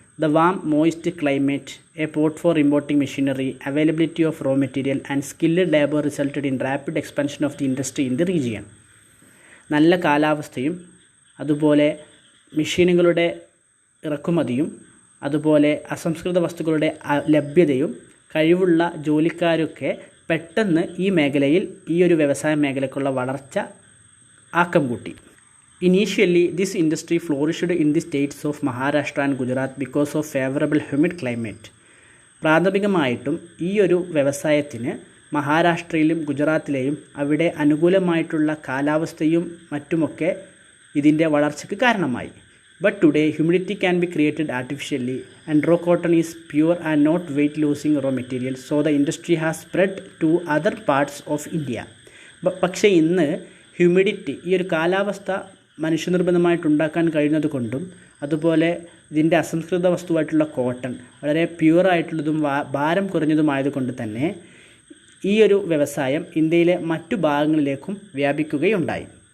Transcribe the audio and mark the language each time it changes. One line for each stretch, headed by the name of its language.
English: The warm, moist climate, a port for importing machinery, availability of raw material and skilled labor resulted in rapid expansion of the industry in the region.
Malayalam: നല്ല കാലാവസ്ഥയും അതുപോലെ മെഷീനുകളുടെ ഇറക്കുമതിയും അതുപോലെ അസംസ്കൃത വസ്തുക്കളുടെ ലഭ്യതയും കഴിവുള്ള ജോലിക്കാരൊക്കെ പെട്ടെന്ന് ഈ ഒരു വ്യവസായ മേഖലയ്ക്കുള്ള വളർച്ച ആക്കം കൂട്ടി.
English: Initially, this industry flourished in the states of Maharashtra and Gujarat because of favorable humid climate.
Malayalam: പ്രാഥമികമായിട്ടും ഒരു വ്യവസായത്തിന് മഹാരാഷ്ട്രയിലും ഗുജറാത്തിലെയും അവിടെ അനുകൂലമായിട്ടുള്ള കാലാവസ്ഥയും മറ്റുമൊക്കെ ഇതിൻ്റെ വളർച്ചയ്ക്ക് കാരണമായി.
English: But today, humidity can be created artificially and raw cotton is pure and not weight-losing raw material, so the industry has spread to other parts of India.
Malayalam: പക്ഷേ ഇന്ന് ഹ്യൂമിഡിറ്റി ഒരു കാലാവസ്ഥ മനുഷ്യനിർമ്മിതമായിട്ടുണ്ടാക്കാൻ കഴിയുന്നത് കൊണ്ടും അതുപോലെ ഇതിൻ്റെ അസംസ്കൃത വസ്തുവായിട്ടുള്ള കോട്ടൺ വളരെ പ്യുവറായിട്ടുള്ളതും ഭാരം കുറഞ്ഞതുമായതുകൊണ്ട് തന്നെ ഒരു വ്യവസായം ഇന്ത്യയിലെ മറ്റു ഭാഗങ്ങളിലേക്കും വ്യാപിക്കുകയുണ്ടായി.